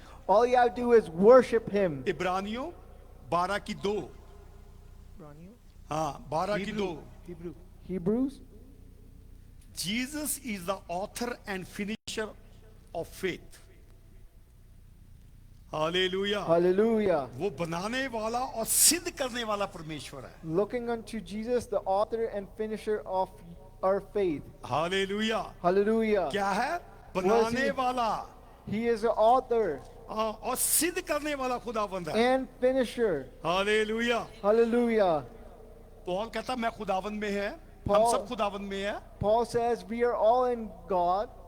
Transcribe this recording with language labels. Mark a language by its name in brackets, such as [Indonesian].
[English] All you have to do is worship him. [Hindi] इब्रानियों 12:2, हाँ 12:2, Hebrew [English] Hebrews. Jesus is the author and finisher of faith। [Hindi] Hallelujah. [English] Hallelujah. [Hindi] वो बनाने वाला और सिद्ध करने वाला परमेश्वर है। [English] Looking unto Jesus, the author and finisher of our faith. [Hindi] Hallelujah. [English] Hallelujah. [Hindi] क्या है? [English] he? [Hindi] बनाने वाला, [English] He is the author [Hindi] हाँ, और सिद्ध करने वाला खुदावंद है। [English] and finisher. [Hindi] Hallelujah. [English] Hallelujah. [Hindi] Paul कहता मैं खुदावंद में है, हम [English] Paul- [Hindi] सब खुदावंद में है। [English] Paul says we are all in God.